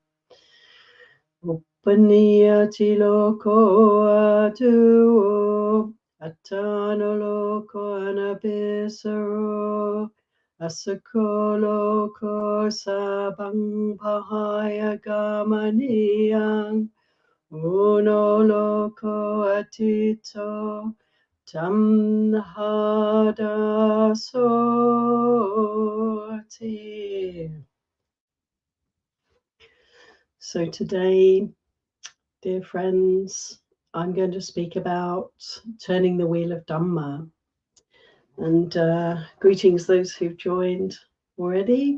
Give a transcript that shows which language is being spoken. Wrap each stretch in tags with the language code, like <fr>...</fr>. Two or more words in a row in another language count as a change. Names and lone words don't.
<pi>Uppaniyati loko atu attano loko anabisaro asako loko sabang pahaya gamaniyang uno loko atito tamhada soti.</pi> <en>So today, dear friends, I'm going to speak about turning the wheel of Dhamma. And greetings those who've joined already.</en>